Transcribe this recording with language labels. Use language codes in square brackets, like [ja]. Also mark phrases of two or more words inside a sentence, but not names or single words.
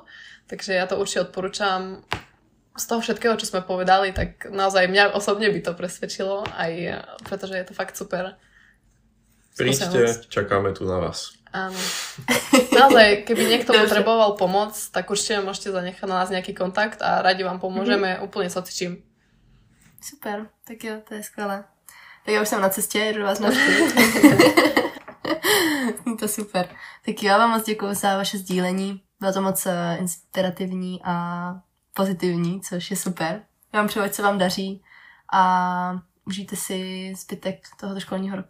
[sk] Takže ja to určite odporúčam. Z toho všetkého, čo sme povedali, tak naozaj mňa osobne by to presvedčilo, aj pretože je to fakt super. Príďte, čakáme tu na vás. Áno. Naozaj, keby niekto potreboval pomoc, tak určite môžete zanechať na nás nejaký kontakt a radi vám pomôžeme úplne s hocičím. [cs] Super, tak jo, to je skvělé. Tak já už jsem na cestě, jdu vás navštívit. [sk] To super. [cs] Tak já vám moc děkuju za vaše sdílení. Bylo to moc inspirativní a pozitivní, což je super. Já vám přeju, ať se vám daří a užijte si zbytek tohoto školního roku.